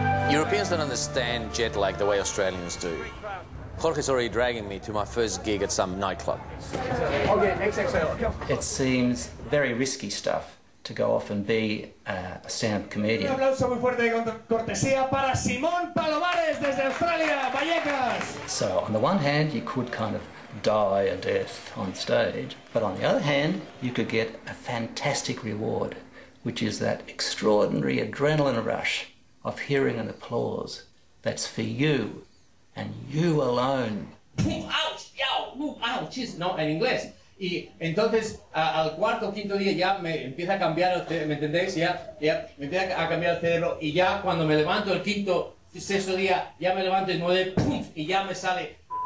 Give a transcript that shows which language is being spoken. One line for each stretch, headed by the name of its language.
English: Europeans don't understand jet lag the way Australians do. Jorge's already dragging me to my first gig at some nightclub. Okay, XXL. It seems very risky stuff to go off and be a stand-up comedian.
Spanish: Un aplauso muy fuerte de cortesía para Simón Palomares desde Australia, Vallecas.
English: So on the one hand, you could kind of die a death on stage, but on the other hand, you could get a fantastic reward, which is that extraordinary adrenaline rush of hearing an applause that's for you and you alone.
Spanish: Ouch, yo, ouch, no, en inglés. Y entonces al cuarto o quinto día ya me empieza a cambiar, ¿me entendéis? Ya me empieza a cambiar el cerebro y ya cuando me levanto el quinto, sexto día, ya me levanto y mueve, ¡pum! Y ya me sale.